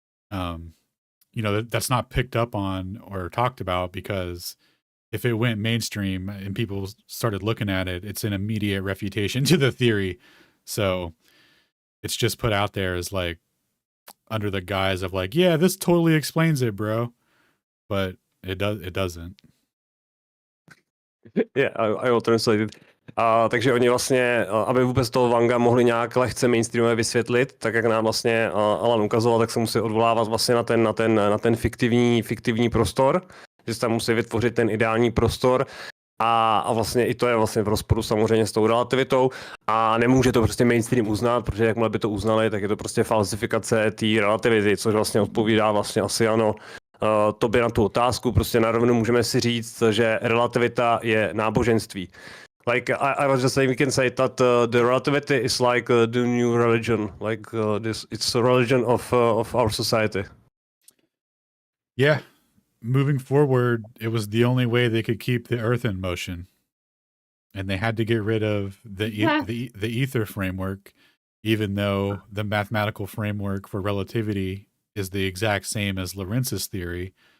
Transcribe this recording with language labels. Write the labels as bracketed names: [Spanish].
[English] that's not picked up on or talked about, because if it went mainstream and people started looking at it, it's an immediate refutation to the theory. So it's just put out there as under the guise of yeah, this totally explains it, bro. But it doesn't. Yeah, I will translate it. [Czech] Takže oni vlastně, aby vůbec toho Wanga mohli nějak lehce mainstreamově vysvětlit, tak jak nám vlastně Alan ukazoval, tak se musí odvolávat vlastně na ten fiktivní prostor, že se tam musí vytvořit ten ideální prostor a vlastně i to je vlastně v rozporu samozřejmě s tou relativitou a nemůže to prostě mainstream uznat, protože jakmile by to uznali, tak je to prostě falsifikace té relativity, což vlastně odpovídá vlastně asi ano tobě na tu otázku. Prostě na rovinu můžeme si říct, že relativita je náboženství. [English] Like I was just saying, we can say that the relativity is like the new religion. Like it's a religion of our society. Yeah. Moving forward, it was the only way they could keep the Earth in motion, and they had to get rid of the Aether framework, even though the mathematical framework for relativity is the exact same as Lorentz's theory.